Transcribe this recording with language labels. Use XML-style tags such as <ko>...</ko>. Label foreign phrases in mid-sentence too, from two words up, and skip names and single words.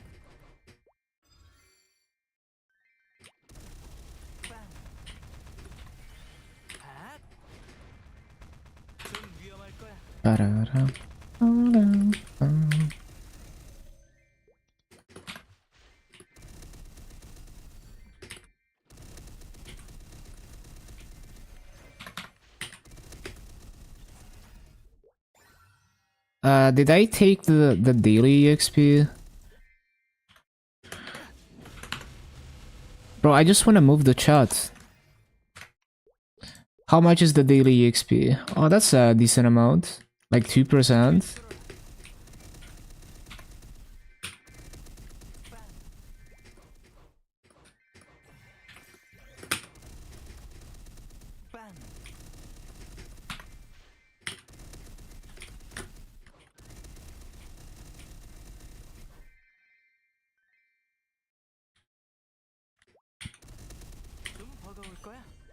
<ko>빵. 좀 위험할 거야. Ba-da-da. Ba-da-bum.</ko> <en>Did I take the daily EXP? Bro, I just want to move the chat. How much is the daily EXP? Oh, that's a decent amount. Like 2%.</en> <ko>빵. 좀 버거울 거야.</ko>